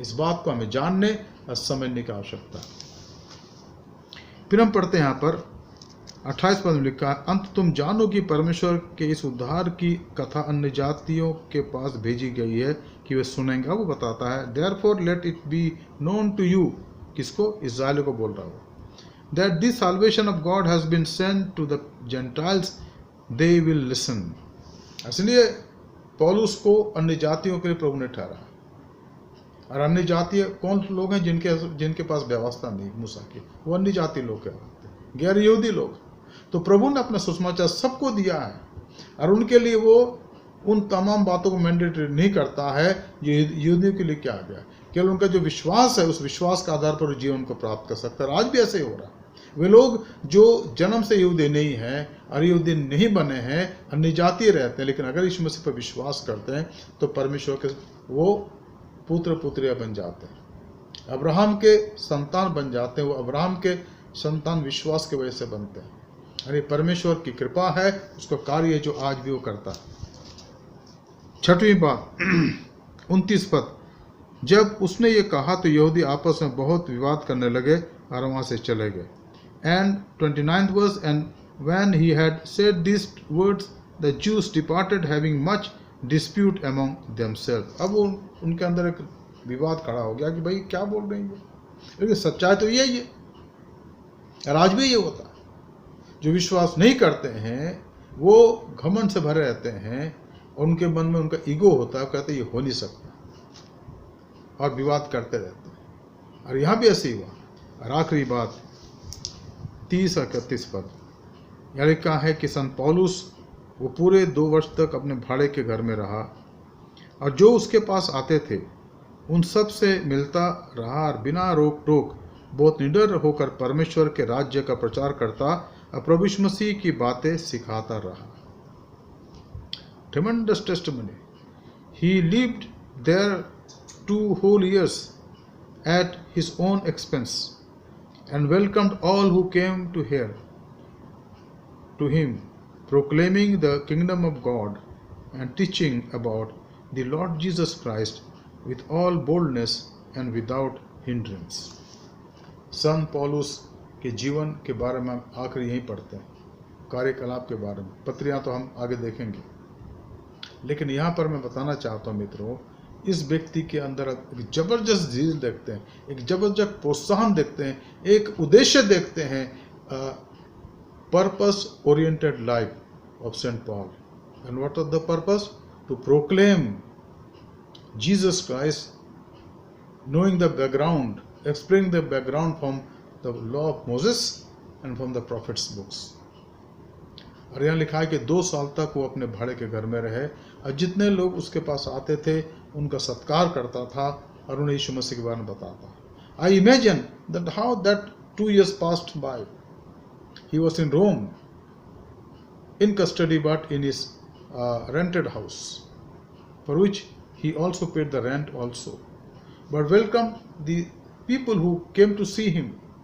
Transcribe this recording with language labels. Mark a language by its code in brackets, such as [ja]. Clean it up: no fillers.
[hi] इस बात को हमें जानने और समझने की आवश्यकता है। फिर हम पढ़ते हैं यहाँ पर 28 पद में लिखा है, अंत तुम जानो कि परमेश्वर के इस उद्धार की कथा अन्य जातियों के पास भेजी गई है कि वे सुनेंगे। वो बताता है, [en] therefore let it be known to you, [hi] किसको? इस्राएल को बोल रहा हो, [en] that this salvation of God has been sent to the Gentiles, they will listen. [hi] इसलिए पौलुस को अन्य जातियों के लिए प्रभु ने ठहरा। और अन्य जातीय कौन लोग हैं? जिनके पास व्यवस्था नहीं मूसा की, वो अन्य जाति लोग कहलाते हैं, गैर यहूदी लोग। तो प्रभु ने अपना सुसमाचार सबको दिया है और उनके लिए वो उन तमाम बातों को मैंडेटरी नहीं करता है जो यहूदियों के लिए क्या गया। केवल उनका जो विश्वास है, उस विश्वास के आधार पर जीवन को प्राप्त कर सकता है। आज भी ऐसे ही हो रहा है। वे लोग जो जन्म से यहूदी नहीं हैं और यहूदी नहीं बने हैं, अन्य जातीय रहते हैं, लेकिन अगर यीशु मसीह पर विश्वास करते हैं तो परमेश्वर के वो पुत्र पुत्रियां बन जाते हैं, अब्राहम के संतान बन जाते हैं। वो अब्राहम के संतान विश्वास की वजह से बनते हैं। अरे परमेश्वर की कृपा है, उसका कार्य है जो आज भी वो करता है। 6वीं बात 29 पद, जब उसने ये कहा तो यहूदी आपस में बहुत विवाद करने लगे और वहाँ से चले गए। [en] And 29th verse, and when he had said these words, the Jews departed, having much dispute among themselves. [hi] अब उनके अंदर एक विवाद खड़ा हो गया कि भाई क्या बोल रहे हैं, लेकिन सच्चाई तो यही है। और आज भी ये होता है, जो विश्वास नहीं करते हैं वो घमंड से भरे रहते हैं और उनके मन में उनका ईगो होता है, कहते ये हो नहीं सकता और विवाद करते रहते हैं। और यहाँ भी ऐसे ही हुआ। और आखिरी बात 30 और 31 पद। यहाँ लिखा है कि संत पौलुस वो पूरे 2 वर्ष तक अपने भाड़े के घर में रहा और जो उसके पास आते थे उन सब से मिलता रहा और बिना रोक टोक बहुत निडर होकर परमेश्वर के राज्य का प्रचार करता और प्रभु यीशु मसीह की बातें सिखाता रहा। [en] Tremendous testimony. He lived there 2 whole years at his own expense and welcomed all who came to hear to him, proclaiming the kingdom of God and teaching about the Lord Jesus Christ with all boldness and without hindrance. [hi] संत पौलुस के जीवन के बारे में हम आखिर यहीं पढ़ते हैं, कार्यकलाप के बारे में। पत्रियां तो हम आगे देखेंगे, लेकिन यहाँ पर मैं बताना चाहता हूँ मित्रों, इस व्यक्ति के अंदर एक जबरदस्त झील देखते हैं, एक जबरदस्त प्रोत्साहन देखते हैं, एक उद्देश्य देखते हैं, [en] Purpose oriented life of Saint Paul. And what was the purpose? To proclaim Jesus Christ, knowing the background, explaining the background from the law of Moses and from the prophets books. [hi] और यहाँ लिखा है कि 2 साल तक वो अपने भाड़े के घर में रहे और जितने लोग उसके पास आते थे उनका सत्कार करता था और उन्हें यीशु मसीह के बारे में बताता। [en] I imagine that how that 2 years passed by. He was in Rome, in custody, but in his rented house, for which he also paid the rent also, but welcomed the people who came to see him.